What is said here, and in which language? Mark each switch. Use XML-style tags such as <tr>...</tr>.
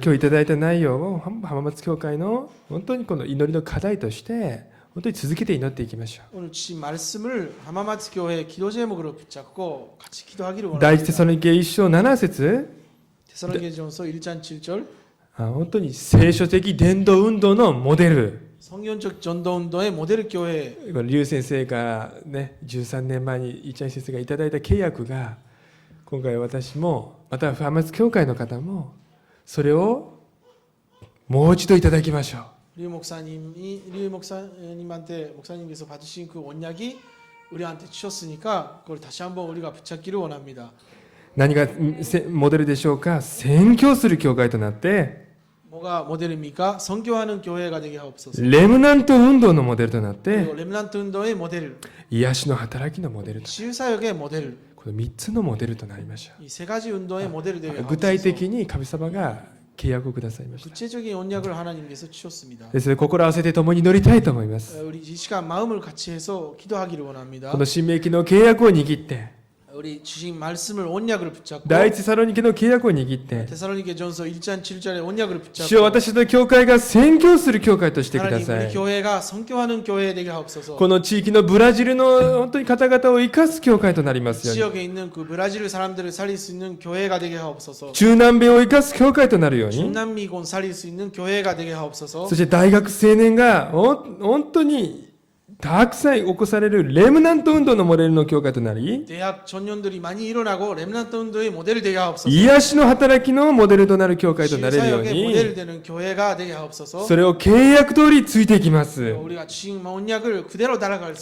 <ja>今日いただいた内容を浜松教会の本当にこの祈りの課題として本当に続けて祈っていきましょう。</ja> <ko>오늘 주신 말씀을浜松교회 기도 제목으로 붙잡고 같이 기도하기를</ko> <ja>第一テサロニケ1章7節</ja> <ko>데살로니게전서 1장 7절</ko> <ja>本当に聖書的伝道運動のモデル、</ja> <ko>성경적 전도 운동의 모델 교회.</ko> <ja>この劉先生がね13年前にイチャイ先生がいただいた契約が今回私もまた浜松教会の方もそれをもう一度いただきましょう。</ja> <ko>류 목사님한테 목사님께서 받으신 그 언약이 우리한테 주셨으니까 그걸 다시 한번 우리가 붙잡기를 원합니다.</ko> <ja>何がモデルでしょうか。宣教する教会となって</ja> <ko>뭐가 모델입니까? 선교하는 교회가 되게 하옵소서.</ko> <ja>レムナント運動のモデルとなっ</ja> <ko>그리고</ko> <ja>て</ja> <ko>렘란트 운동의 모델,</ko> <ja>癒しの働きのモデルと、</ja> <ko>치유사역의 모델,</ko> <ja>この3つのモデルとなりましょ</ja> <ko>이 세 가지 운동의 모델이 되게</ko> <ja>う。具体</ja> <ko>하옵소서.</ko> <ja>的に神様が契約をくださいました。</ja> <ko>구체적인 언약을 하나님께서 주셨습니다.</ko> <ja>ですので心を合わせて共に祈りたいと思います。</ja> <ko>우리 이 시간 마음을 같이 해서 기도하기를 원합니다.</ko> <ja>この新明記の契約を握って、</ja> <ko>우리 주신 말씀을 언약을 붙잡고</ko> <ja>第一サロニケの契約を握って</ja> <ko>데살로니게 전서 1장 7절의 언약을</ko> <ja>主よ私の教会が宣教する教会としてくだ</ja> <ko>하나님</ko> <ja>さ</ja> <ko>우리</ko> <ja>い</ja> <ko>교회가 선교하는 교회 되게 하옵소서.</ko> <ja>この地域のブラジルの本当に方々を生かす教会となりますように</ja> <ko>지역에 있는 그 브라질 사람들을 살릴 수 있는 교회가 되게 하옵소서.</ko> <ja>中南米を生かす教会となるように</ja> <ko>중남미곤 살릴 수 있는 교회가 되게 하옵소서.</ko> <ja>そして大学青年が本当にたくさん起こされるレムナント運動のモデルの教会となり</ja> <ko>대학 전년들이 많이 일어나고 렘넌트 운동의 모델이 되게 하옵소서.</ko> <ja>癒しの働きのモデルとなる教会となれるよう</ja> <ko>사역의 모델</ko> <ja>に</ja> <ko>되는 교회가 되게 하옵소서.</ko> <ja>それを契約通りついていきます</ja> <ko>우리가 주신 언약을 그대로 따라갈 수</ko>